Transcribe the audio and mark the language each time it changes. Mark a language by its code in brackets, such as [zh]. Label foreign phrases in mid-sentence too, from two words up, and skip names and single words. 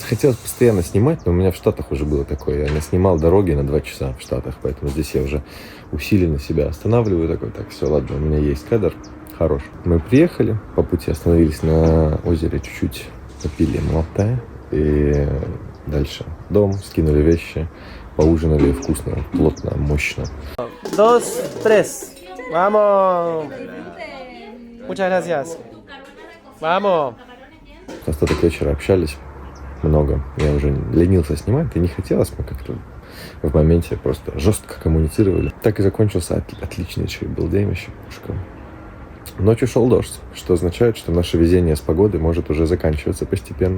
[ru] Хотелось постоянно снимать, но у меня в Штатах уже было такое. Я наснимал дороги на 2 часа в Штатах, поэтому здесь я уже усиленно себя останавливаю. Так, все, ладно, у меня есть кадр, хорош. Мы приехали, по пути остановились на озере, чуть-чуть попили молока и... Дальше дом, скинули вещи, поужинали вкусно, плотно, мощно. 2, 3. Vamos. [es] Muchas gracias. Vamos. [ru] Остаток вечера общались много. Я уже ленился снимать, и не хотелось. Мы как-то в моменте просто жестко коммуницировали. Так и закончился отличнейший был день вообще. Ночью шел дождь, что означает, что наше везение с погодой может уже заканчиваться постепенно.